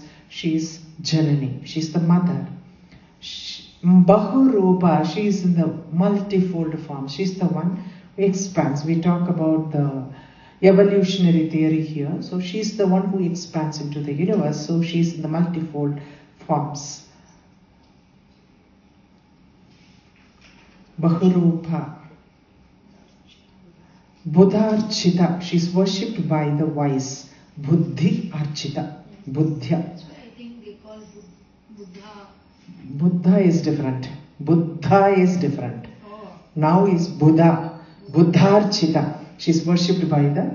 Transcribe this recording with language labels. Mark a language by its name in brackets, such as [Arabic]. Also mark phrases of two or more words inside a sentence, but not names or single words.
[English] She is Janani, she is the mother. Bahurupa, she is in the multifold form. She is the one who expands. We talk about the evolutionary theory here. So she is the one who expands into the universe. So she is in the multifold forms. Bahurupa. [Sanskrit] Buddha Archita, [English] she is worshipped by the wise. [Sanskrit] Buddhi Archita, Buddhya. [English] That's why I think they call Buddha. Buddha is different. Buddha is different. Oh. Now is Buddha. Buddharchita. She is worshipped by the